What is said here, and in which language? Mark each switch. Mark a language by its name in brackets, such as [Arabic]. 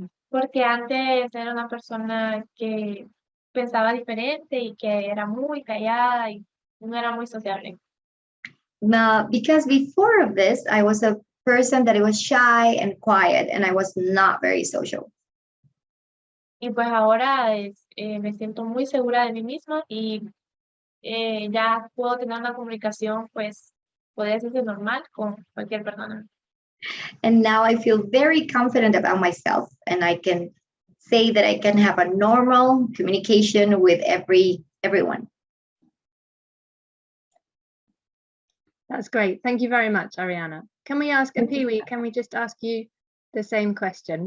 [Spanish] porque antes era una persona que pensaba diferente y que era muy callada y no era muy sociable. [English] Because before of this, I was a person that was shy and quiet, and I was not very social. [Spanish] Y pues ahora me siento muy segura de mí misma y ya puedo tener una comunicación, pues, podría decirse normal con cualquier persona. [English] And now I feel very confident about myself, and I can say that I can have a normal communication with everyone. That's great. Thank you very much, Ariana. Can we ask Apiwi, can we just ask you the same question?